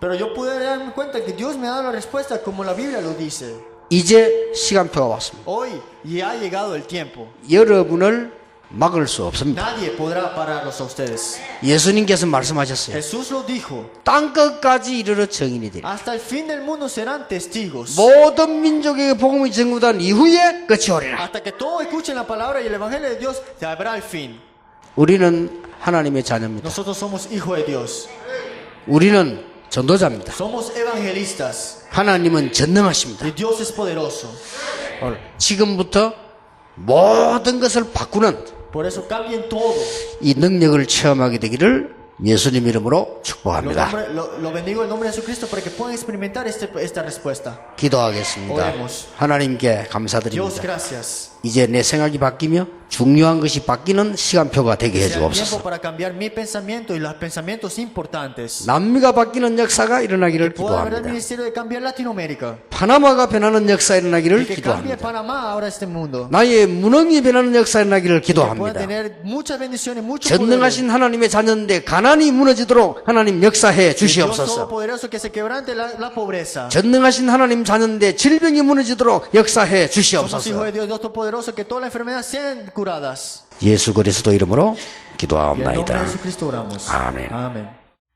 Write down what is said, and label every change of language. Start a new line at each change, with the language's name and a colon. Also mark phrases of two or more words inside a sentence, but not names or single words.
Spanish: Pero yo pude darme cuenta que Dios me ha dado la respuesta como la Biblia lo dice.
Korean: 이제 시간표가 왔습니다.
Spanish: Hoy ya ha llegado el tiempo.
Korean: 여러분을 막을 수 없습니다.
Spanish: Nadie podrá pararlos a ustedes.
Korean: 예수님께서 말씀하셨어요.
Spanish: Jesús lo dijo.
Korean: 땅끝까지 이르러 증인이 되리라.
Spanish: Hasta el fin del mundo serán testigos.
Korean: 모든 민족에게 복음이 전구된 이후에 끝이 오리라.
Spanish: Hasta que todos escuchen la palabra y el evangelio de Dios, se habrá el fin.
Korean: 우리는 하나님의 자녀입니다.
Spanish: Nosotros somos hijos de Dios.
Korean: 우리는 전도자입니다.
Spanish: Somos evangelistas.
Korean: 하나님은 전능하십니다.
Spanish: Y Dios es poderoso.
Korean: 오늘 지금부터 모든 것을 바꾸는
Spanish: Por eso cambien todo.
Korean: 이 능력을 체험하게 되기를 예수님 이름으로 축복합니다.
Spanish: Lo bendigo en nombre de Jesucristo para que puedan experimentar esta respuesta.
Korean: 기도하겠습니다.
Spanish: Oremos.
Korean: 하나님께
Spanish: Dios,
Korean: 감사드립니다.
Spanish: gracias.
Korean: 이제 내 생각이 바뀌며 중요한 것이 바뀌는 시간표가 되게
Spanish: Sea el tiempo
Korean: 해주옵소서.
Spanish: para cambiar mi pensamiento y los pensamientos importantes.
Korean: 남미가 바뀌는 역사가 일어나기를
Spanish: Pueda haber el
Korean: 기도합니다.
Spanish: ministerio de cambiar Latinoamérica.
Korean: 파나마가 변하는 역사 일어나기를
Spanish: Y que cambie
Korean: 기도합니다.
Spanish: Panamá ahora este mundo.
Korean: 나의 무능이 변하는 역사 일어나기를
Spanish: Que pueda
Korean: 기도합니다.
Spanish: tener muchas bendiciones, mucho poder.
Korean: 전능하신 하나님의 자녀인데 가난이 무너지도록 하나님 역사해
Spanish: Dios
Korean: 주시옵소서.
Spanish: todopoderoso que se quebrante la pobreza.
Korean: 전능하신 하나님 자녀인데 질병이 무너지도록 역사해
Spanish: Somos hijos
Korean: 주시옵소서.
Spanish: de Dios todopoderoso, que todas las enfermedades sean curadas.
Korean: 예수 그리스도 이름으로
Spanish: Y en nombre de
Korean: 기도하옵나이다.
Spanish: Jesucristo oramos. Amén. Amén.